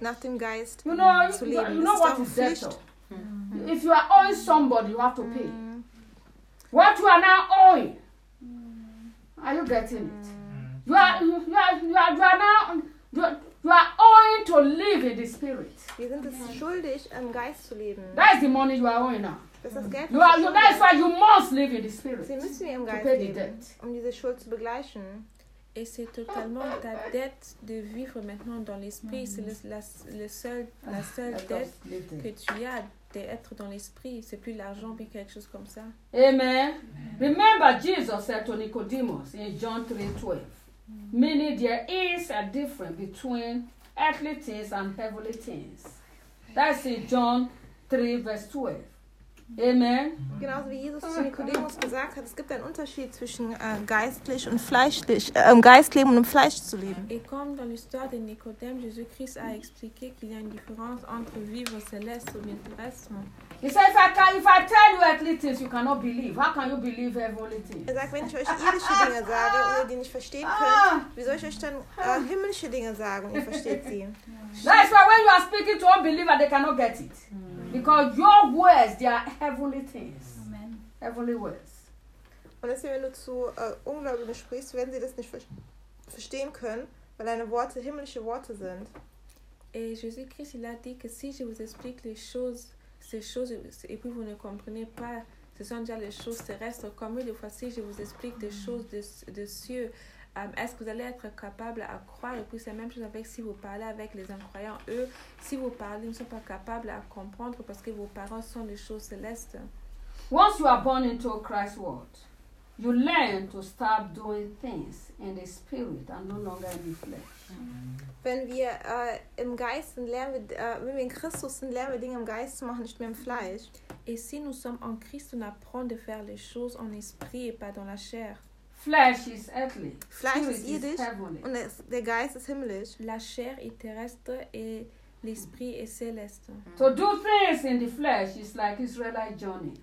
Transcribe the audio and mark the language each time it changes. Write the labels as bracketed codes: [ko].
[en] Nothing, guys. You know, to you leave. You know what is debtor? Mm-hmm. If you are owing somebody, you have to pay. Mm-hmm. What you are now owing, are you getting it? You are now. You are owing to live in the spirit. [de] Wir sind es schuldig, im Geist zu leben. [en] That is the money you are owing now. [de] Das ist das Geld. [en] That is why you must live in the spirit. [de] Sie müssen im Geist leben, um diese Schuld zu begleichen. [fr] Et c'est totalement ta dette de vivre maintenant dans l'esprit. Mm-hmm. C'est la seule dette que tu as d'être dans l'esprit. C'est plus l'argent, mais quelque chose comme ça. [en] Amen. Remember, Jesus said to Nicodemus in John 3:12. Meaning there is a difference between earthly things and heavenly things. That's in John 3, verse 12. Amen. [de] Genauso wie Jesus zu Nikodemus gesagt hat, es gibt einen Unterschied zwischen geistlich und fleischlich, Geistleben und Fleisch zu leben. [fr] Et comme dans l'histoire de Nicodème, Jésus-Christ a expliqué qu'il y a une différence entre vivre céleste ou vivre terrestre. [en] He said, if I tell you earthly things, you cannot believe. How can you believe heavenly things? [de] Er sagt, wenn ich euch irdische Dinge sage, ohne die nicht verstehen könnt, wie soll ich euch dann himmlische Dinge sagen? Ihr versteht sie. [en] That's why when you are speaking to unbelievers, they cannot get it. Because your words, they are heavenly things. Amen. Heavenly words. [de] Und deswegen, wenn du zu Ungläubigen sprichst, werden sie das nicht verstehen können, weil deine Worte himmlische Worte sind. [fr] Et Jésus-Christ, il a dit que si je vous explique les choses, ces choses, et puis vous ne comprenez pas, ce sont déjà les choses terrestres. Comme une fois, si je vous explique des choses de cieux, est-ce que vous allez être capable à croire? Et puis c'est la même chose avec si vous parlez avec les incroyants. Eux, si vous parlez, ils ne sont pas capables à comprendre parce que vos paroles sont des choses célestes. [en] Once you are born into Christ's world, you learn to stop doing things in the spirit and no longer in the flesh. [de] Wenn wir im Geist sind, lernen wir, wenn wir in Christus sind, lernen wir Dinge im Geist zu machen, nicht mehr im Fleisch. [fr] Et si nous sommes en Christ, on apprend de faire les choses en esprit et pas dans la chair. [en] Flesh is earthly. [de] Fleisch ist irdisch und der Geist ist himmlisch. [fr] La chair est terrestre et l'esprit est céleste. [en] To do things in the flesh is like Israelite journey.